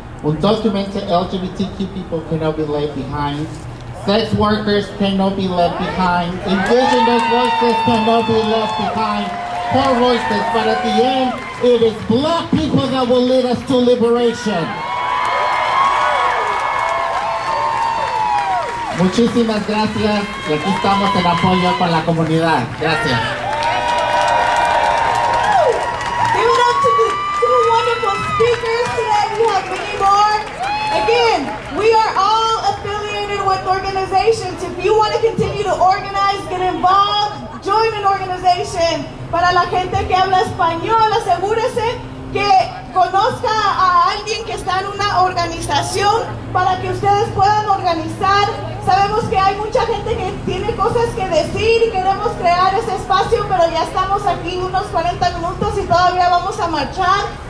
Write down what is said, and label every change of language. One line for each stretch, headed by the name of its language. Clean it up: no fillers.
English: Undocumented LGBTQ people cannot be left behind. Sex workers cannot be left behind. Indigenous voices cannot be left behind. Poor voices, but at the end, it is Black people that will lead us to liberation.
Spanish: Muchísimas gracias y aquí estamos en apoyo con la comunidad. Gracias.
English: Give it up to the two wonderful speakers today. We have many more. Again, we are all affiliated with organizations. If you want to continue to organize, get involved, join an organization.
Spanish: Para la gente que habla español, asegúrese que conozca a alguien que está en una organización para que ustedes puedan organizar. Sabemos que hay mucha gente que tiene cosas que decir y queremos crear ese espacio, pero ya estamos aquí unos 40 minutos y todavía vamos a marchar.